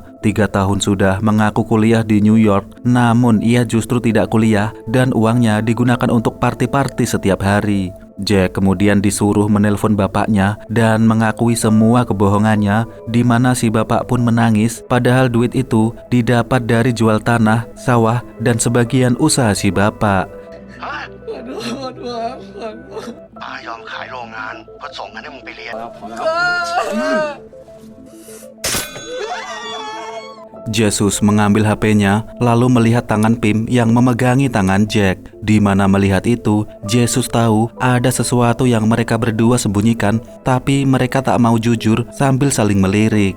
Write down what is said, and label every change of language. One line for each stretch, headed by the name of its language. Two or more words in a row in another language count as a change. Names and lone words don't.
Indonesian: 3 tahun sudah mengaku kuliah di New York, namun ia justru tidak kuliah dan uangnya digunakan untuk party-party setiap hari. Jack kemudian disuruh menelpon bapaknya dan mengakui semua kebohongannya, di mana si bapak pun menangis padahal duit itu didapat dari jual tanah, sawah, dan sebagian usaha si bapak.
Thai: ป้ายอมขายโรงงานเพื่อส่งเงินให้มึงไปเรียน
Indonesian: Jesus mengambil HP-nya lalu melihat tangan Pim yang memegangi tangan Jack. Di mana melihat itu, Jesus tahu ada sesuatu yang mereka berdua sembunyikan, tapi mereka tak mau jujur sambil saling melirik.